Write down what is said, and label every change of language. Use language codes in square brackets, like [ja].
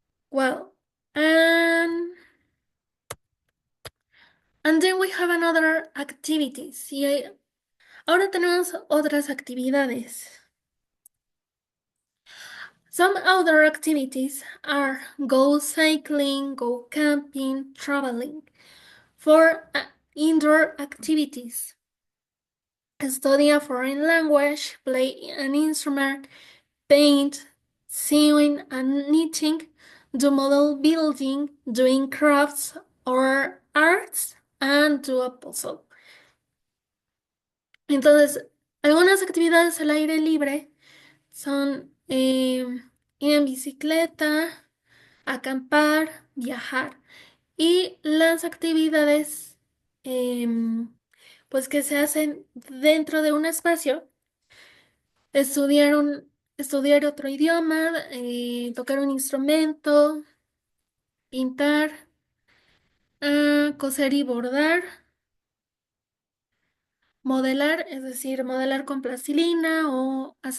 [en] Well, and, and then we have another activities. [es] Y ahora tenemos otras actividades. [en] Some other activities are go cycling, go camping, traveling. For indoor activities, study a foreign language, play an instrument, paint, sewing and knitting, do model building, doing crafts or arts, and do a puzzle. [es] Entonces, algunas actividades al aire libre son ir en bicicleta, acampar, viajar. Y las actividades, pues que se hacen dentro de un espacio, estudiar estudiar otro idioma, tocar un instrumento, pintar, coser y bordar, modelar, es decir, modelar con plastilina o